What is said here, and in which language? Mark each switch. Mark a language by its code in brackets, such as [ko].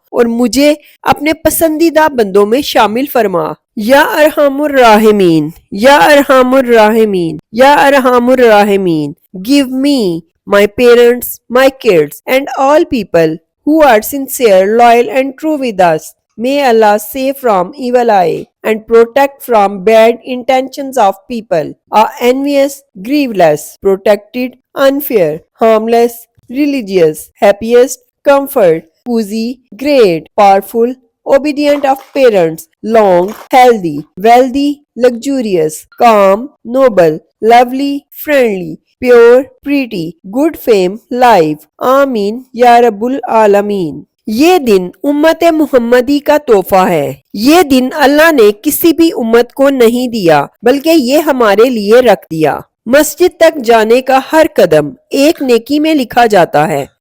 [ur] اور مجھے اپنے پسندیدہ بندوں میں شامل فرما۔ یا ارحم الراحمین، [en] یا ارحم الراحمین، یا ارحم الراحمین، give me, my parents, my kids, and all people who are sincere, loyal and true with us. May Allah save from evil eye and protect from bad intentions of people, are envious, grieveless, protected, unfair, harmless, religious, happiest, comfort, cozy, great, powerful, obedient of parents, long, healthy, wealthy, luxurious, calm, noble, lovely, friendly, pure, pretty, good fame, life. [ur] آمین یا رب العالمین۔ یہ دن امت محمدی کا تحفہ ہے۔ یہ دن اللہ نے کسی بھی امت کو نہیں دیا بلکہ یہ ہمارے لیے رکھ دیا۔ مسجد تک جانے کا ہر قدم ایک نیکی میں لکھا جاتا ہے۔